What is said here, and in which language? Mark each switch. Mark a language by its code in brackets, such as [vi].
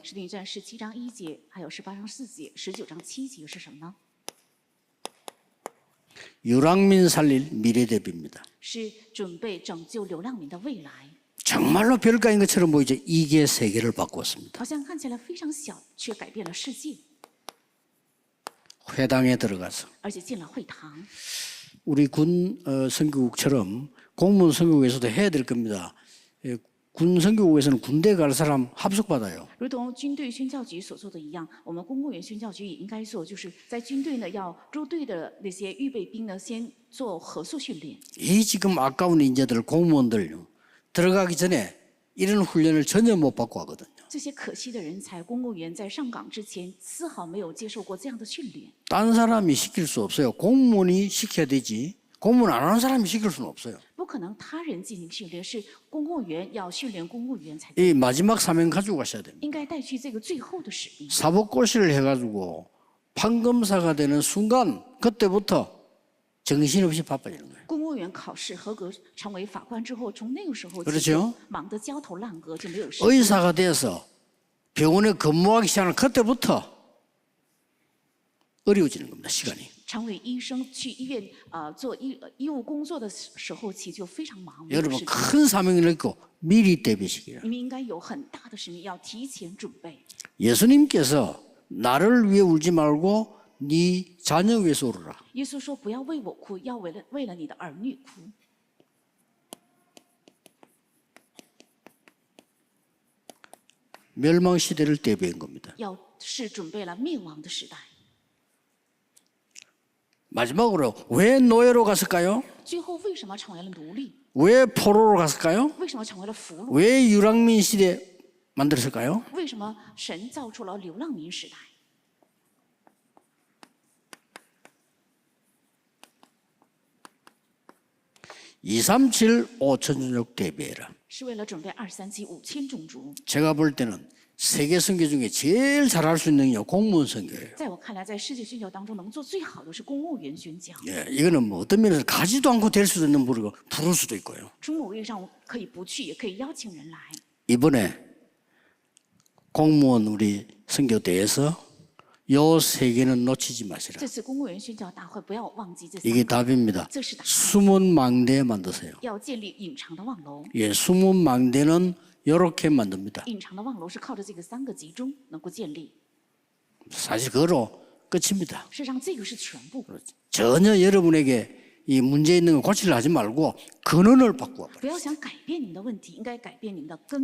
[zh] 使徒行传17章1节，还有18章4节、19章7节是什么呢？ [ko] 유랑민 살릴 미래 대비입니다. [zh] 是准备拯救流浪民的未来。 [ko] 정말로 별거인 것처럼 보이죠. 이게 세계를 바꾸었습니다. [zh] 好像看起来非常小，却改变了世界， [ko] 회당에 들어가서 [zh] 而且进了会堂。 [ko] 우리 군 선교국처럼 공무원 선교국에서도 해야 될 겁니다. 군 선교국에서는 군대 갈 사람 합숙받아요. [zh] 如同军队宣教局所做的一样，我们公务员宣教局也应该做，就是在军队呢要入队的那些预备兵呢，先做合宿训练。 [ko] 이 지금 아까운 인재들 공무원들 들어가기 전에 이런 훈련을 전혀 못 받고 하거든요. [zh] 这些可惜的人才，公务员在上岗之前丝毫没有接受过这样的训练。 [ko] 딴 사람이 시킬 수 없어요. 공무원이 시켜야 되지. 공무원 안 하는 사람이 시킬 수는 없어요. [zh] 不可能他人进行训练，是公务员要训练公务员才对。 [ko] 이 마지막 사명 가지고 가셔야 됩니다. [zh] 应该带去这个最后的使命。 [ko] 사법고시를 해가지고 판검사가 되는 순간 그때부터 정신없이 바빠지는 거예요. [zh] 公务员考试合格成为法官之后，从那个时候起 [ko] 그렇죠 [zh] 就忙得焦头烂额，就没有时间。 [ko] 의사가 돼서 병원에 근무하기 시작하는 그때부터 어려워지는 겁니다. 시간이. [zh] 成为医生去医院做医务工作的时候起就非常忙，没有 [ko] 여러분 [zh] 时间。 [ko] 큰 사명을 얻고 미리 대비시키라. [zh] 你们应该有很大的使命，要提前准备。 [ko] 예수님께서 나를 위해 울지 말고 네 자녀 위해서 울어라. [zh] 耶稣说：“不要为我哭，要为了你的儿女哭。 [ko] 멸망 시대를 대비한 겁니다. [zh] 要是准备了灭亡的时代。 [ko] 마지막으로 왜 노예로 갔을까요? [zh] 最后为什么成为了奴隶？ [ko] 왜 포로로 갔을까요? [zh] 为什么成为了俘虏？ [ko] 왜 유랑민 시대 만들었을까요? [zh] 为什么神造出了流浪民时代？ [ko] 237 5천 종족 대비해라. [zh] 是为了准备237 5000种族。 [ko] 제가 볼 때는 세계 선교 중에 제일 잘할 수 있는 게 공무원 선교예요. [zh] 在我看来，在世界宣教当中，能做最好的是公务员宣教。 [ko] 예, 이거는 뭐 어떤 면에서 가지도 않고 될 수도 있는 부르고 부를 수도 있고요. [zh] 从某意义上可以不去，也可以邀请人来。 [ko] 이번에 공무원 우리 선교대에서 요 세 개는 놓치지 마시라. [zh] 这次公务员宣教大会不要忘记这 [ko] 이게 [zh] 3个， [ko] 답입니다. [zh] 这是答案。 [ko] 숨은 망대 만드세요. [zh] 要建立隐藏的望楼， [ko] 예, 숨은 망대는 이렇게 만듭니다. [zh] 隐藏的望楼是靠着这个3个集中能够建立。 [ko] 사실 그거로 끝입니다. [zh] 事实上，这个是全部， [ko] 전혀 여러분에게 이 문제 있는 거 고치려 하지 말고 근원을 바꾸어 버려요. [zh] 不要想改变你们的问题，应该改变你们的根源，